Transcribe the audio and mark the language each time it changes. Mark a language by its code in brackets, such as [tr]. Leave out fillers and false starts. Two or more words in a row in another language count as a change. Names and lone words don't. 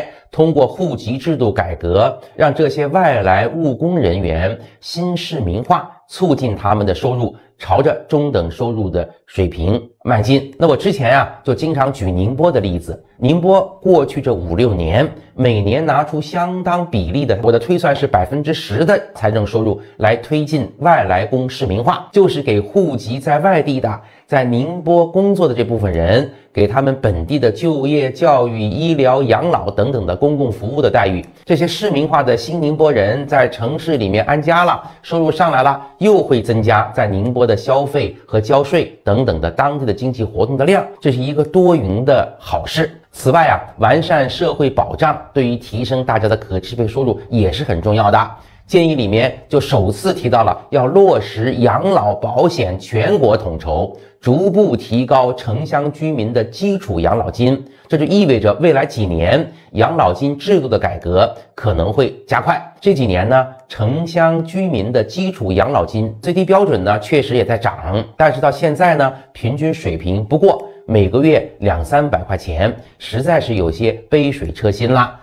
[zh] 通過戶籍制度改革，讓這些外來務工人員新市民化，促進他們的收入朝着中等收入的水平邁進。那我之前就經常舉寧波的例子。寧波過去這5、6年，每年拿出相當比例的，我的推算是10%的財政收入來推進外來工市民化，就是給戶籍在外地的，在寧波工作的這部分人，給他們本地的就業、教育、醫療、養老等等的公共服務的待遇。這些市民化的新寧波人在城市裡面安家了，收入上來了，又會增加在寧波的消費和交稅等等的當地的經濟活動的量，這是一個多贏的好事。此外完善社會保障對於提升大家的可支配收入也是很重要的。建議裡面就首次提到了要落實養老保險全國統籌，逐步提高城鄉居民的基礎養老金。這就意味着未來幾年養老金制度的改革可能會加快。這幾年呢，城鄉居民的基礎養老金最低標準呢確實也在漲，但是到現在呢，平均水平不過每個月200-300塊錢，實在是有些杯水車薪了。